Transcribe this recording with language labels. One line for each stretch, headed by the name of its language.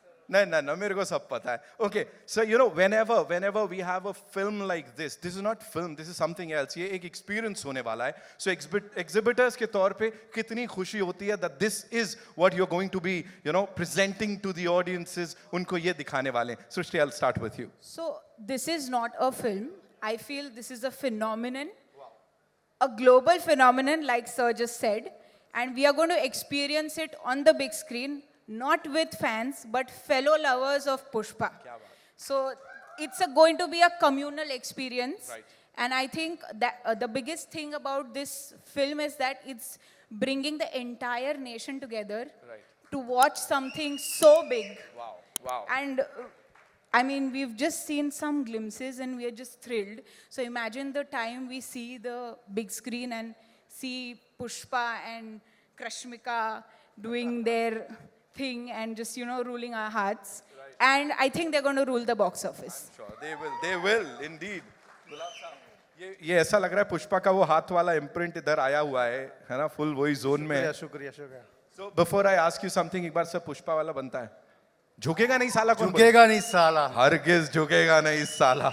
English: No,
Hindi: मेरे को सब पता है okay sir
English: whenever we have a film like this is not film this is something else
Hindi: ये एक experience होने वाला है
English: so exhibitors
Hindi: के तौर पे कितनी खुशी होती है
English: that this is what you're going to be presenting to the audiences
Hindi: उनको ये दिखाने वाले हैं
English: Srishti I'll start with you So this is not a film. I feel this is a phenomenon, a global phenomenon, like Sir just said, and we are going to experience it on the big screen, not with fans, but fellow lovers of Pushpa. So it's going to be a communal experience. Right. And I think that the biggest thing about this film is that it's bringing the entire nation together Right. to watch something so big. wow And I mean, we've just seen some glimpses and we are just thrilled. So imagine the time we see the big screen and see Pushpa and Rashmika doing their thing and just, ruling our hearts. Right. And I think they're going to rule the box office. sure they will indeed
Hindi: गुलाब साहब ये ऐसा लग रहा है पुष्पा का वो हाथ वाला इम्प्रिंट इधर आया हुआ है ना फुल वही जोन में है शुक्रिया
English: So before I ask you something,
Hindi: एक बार सर पुष्पा वाला बनता है झुकेगा नहीं साला कौन झुकेगा नहीं साला हरगिज झुकेगा नहीं साला